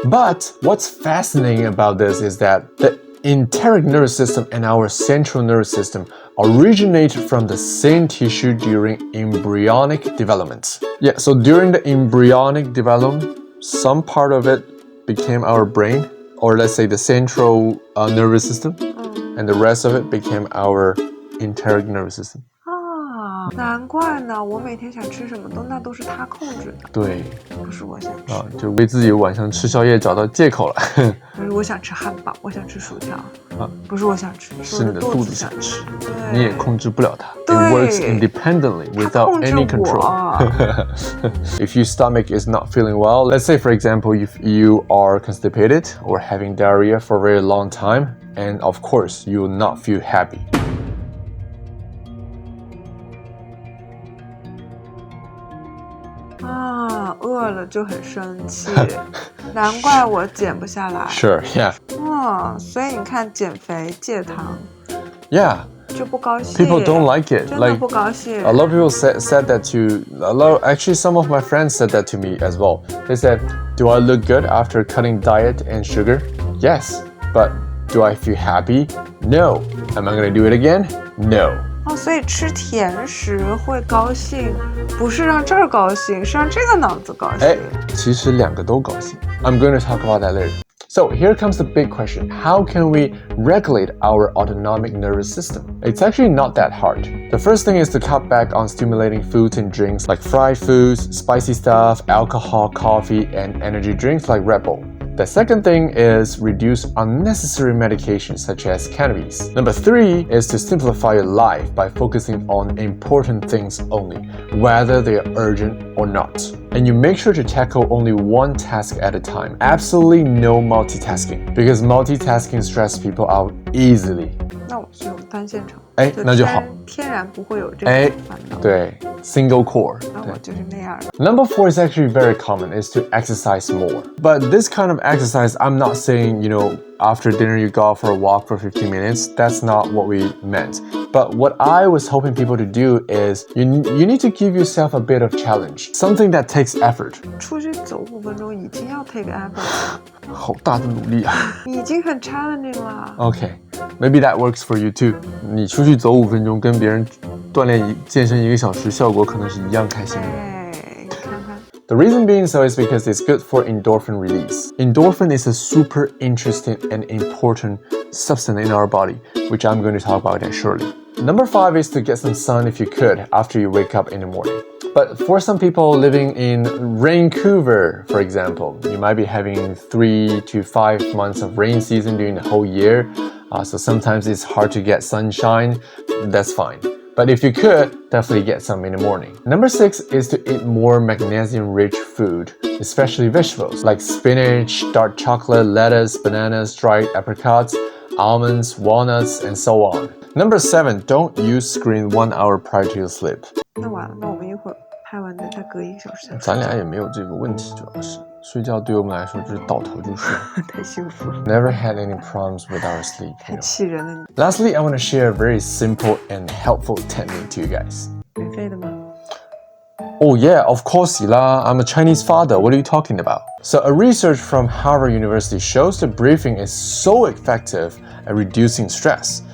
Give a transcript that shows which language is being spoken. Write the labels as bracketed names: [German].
[English] But what's fascinating about this is that the enteric nervous system and our central nervous system originate from the same tissue during embryonic development. Yeah, so during the embryonic development, some part of it became our brain, or let's say the central nervous system, and the rest of it became our enteric nervous system. [Chinese] 难怪呢，我每天想吃什么那都是他控制的。对，不是我想吃就为自己晚上吃宵夜找到借口了。不是我想吃汉堡，我想吃薯条。不是我想吃，是你的肚子想吃，对，你也控制不了它。对 [English] It works independently without any control. If your stomach is not feeling well, let's say for example, if you are constipated or having diarrhea for a very long time, and of course you will not feel happy. [Chinese] 饿了就很生气，难怪我减不下来。 [English] Sure, yeah. [Chinese] 所以你看，减肥戒糖 [English] Yeah. [Chinese] 就不高兴。 [English] People don't like it. [Chinese] 真的不高兴。 [English] A lot of people said that actually some of my friends said that to me as well. They said, do I look good after cutting diet and sugar? Yes. But do I feel happy? No. Am I going to do it again? No. [Chinese] 哦，所以吃甜食会高兴，不是让这儿高兴，是让这个脑子高兴。其实两个都高兴。 [English] I'm going to talk about that later. So here comes the big question. How can we regulate our autonomic nervous system? It's actually not that hard. The first thing is to cut back on stimulating foods and drinks like fried foods, spicy stuff, alcohol, coffee, and energy drinks like Red Bull. The second thing is reduce unnecessary medications such as cannabis. Number 3 is to simplify your life by focusing on important things only, whether they are urgent or not. And you make sure to tackle only one task at a time. Absolutely no multitasking, because multitasking stresses people out easily. [Chinese] 那我是用单线程，那就好，天然不会有这种烦恼。对 ， [English] single core。 [Chinese] 那我就是那样的。 [English] Number 4 is actually very common, is to exercise more. But this kind of exercise, I'm not saying, after dinner you go out for a walk for 15 minutes. That's not what we meant. But what I was hoping people to do is you need to give yourself a bit of challenge, something that takes effort. [Chinese] 出去走5分钟已经要 [English] take effort [Chinese] 了，好大的努力啊！已经很 challenging 了。 [English] Okay, maybe that works for you too. [Chinese] 你出去走5分钟，跟别人锻炼健身1个小时，效果可能是一样开心的。你看看。 [English] The reason being so is because it's good for endorphin release. Endorphin is a super interesting and important substance in our body, which I'm going to talk about that shortly. Number 5 is to get some sun if you could after you wake up in the morning. But for some people living in Vancouver, for example, you might be having 3 to 5 months of rain season during the whole year. So sometimes it's hard to get sunshine. That's fine. But if you could, definitely get some in the morning. Number 6 is to eat more magnesium-rich food, especially vegetables like spinach, dark chocolate, lettuce, bananas, dried apricots, almonds, walnuts, and so on. Number 7, don't use screen 1 hour prior to your sleep. [Chinese] 那完了，那我们一会儿拍完的再隔1个小时才睡觉。咱俩也没有这个问题，主要是睡觉对我们来说就是倒头就睡。太幸福了。 [English] Never had any problems with our sleep. [Chinese] 太气人了你。 [English] Lastly, I want to share a very simple and helpful technique to you guys. [Chinese] 免费的吗？ [English] Oh yeah, of course lah. I'm a Chinese father. What are you talking about? So a research from Harvard University shows that breathing is so effective at reducing stress.